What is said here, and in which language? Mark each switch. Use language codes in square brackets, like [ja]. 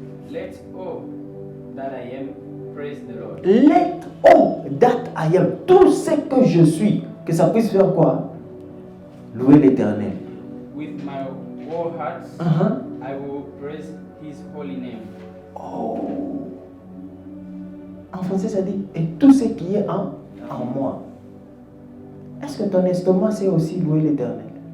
[en] Let all that I am praise the Lord. Let all that I am, [fr] tout ce que je suis, que ça puisse faire quoi? Louer l'Éternel. [en] With my whole heart, I will praise His holy name. Oh. [fr] En français, ça dit, et tout ce qui est en moi. Est-ce que ton estomac sait aussi louer l'Éternel?